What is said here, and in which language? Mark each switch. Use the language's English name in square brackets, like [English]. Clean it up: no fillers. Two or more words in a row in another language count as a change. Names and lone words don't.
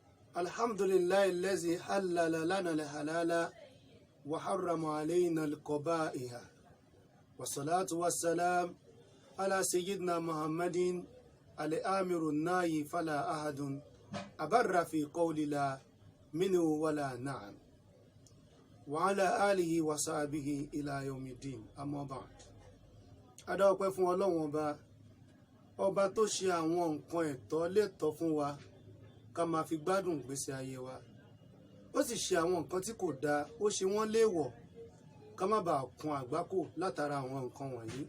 [Arabic] الحمد لله الذي حلل لنا الحلال وحرم علينا القبائح والصلاة والسلام على سيدنا محمد الآمر الناهي فلا أحد أبر في قول لا منه ولا نعم وعلى آله وصحبه إلى يوم الدين أما بعد [Yoruba] adọ́pẹ́ fún Ọlọ́run ọba tó ṣe àwọn nǹkan ẹ̀tọ́ lẹ́tọ̀ọ́ fún wa ká máa fi gbádùn ìgbésí ayé wa ó sì ṣe àwọn nǹkan tí kò dáa ó ṣe wọ́n léèwọ̀ ká má bàa kan àgbákò látara àwọn nǹkan wọ̀nyí.